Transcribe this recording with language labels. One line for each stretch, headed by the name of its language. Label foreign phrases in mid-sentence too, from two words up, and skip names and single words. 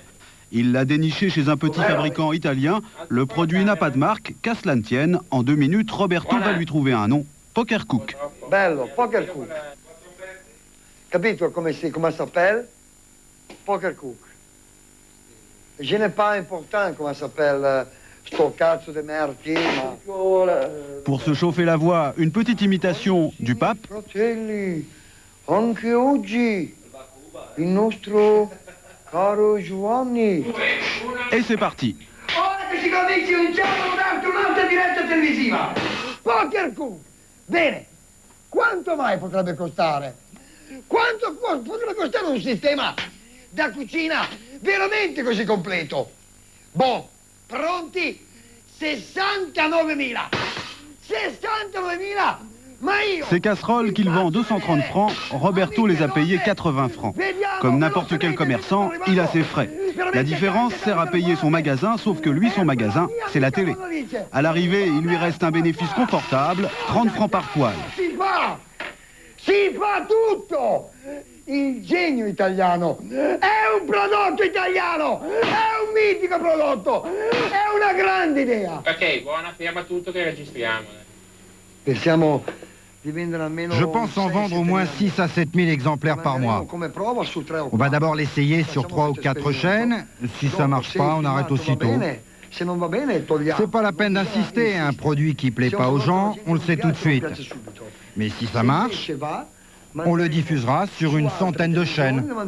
French: Il l'a déniché chez un petit fabricant italien. Le produit n'a pas de marque, qu'à cela ne tienne. En 2 minutes, Roberto va lui trouver un nom, Poker Cook.
Italian: Bello, Poker Cook. Capito come s'appelle? Poker Cook.
French: Je n'ai pas important comment s'appelle
Italian: sto cazzo
French: de merti, ma... Pour se chauffer la voix, une petite imitation du pape.
Italian: Fratelli, anche oggi il nostro caro Giovanni.
French: Et c'est parti.
Italian: Ora che ci cominci iniziamo un'altra diretta televisiva. Poker Cook. Bene. Quanto mai potrebbe costare? Quanto potrebbe costare un sistema da cucina veramente così completo? Boh, pronti? 69.000. 69.000.
French: Ces casseroles qu'il vend 230 francs, Roberto les a payées 80 francs. Comme n'importe quel commerçant, il a ses frais. La différence sert à payer son magasin, sauf que lui, son magasin, c'est la télé. À l'arrivée, il lui reste un bénéfice confortable, 30 francs par poêle.
Italian: Si fa tutto! Il genio italiano è un prodotto italiano, è un mitico prodotto, è una grande idea. Ok, buona, ferma tutto che registriamo. Pensiamo di vendere almeno...
French: Je pense en vendre au moins 6 à 7 000 exemplaires par mois. On va d'abord l'essayer sur 3 ou 4 chaînes. Si ça marche pas, on arrête aussitôt. C'est pas la peine d'insister, un produit qui plaît pas aux gens, on le sait tout de suite. Mais si ça marche, on le diffusera sur une centaine de chaînes.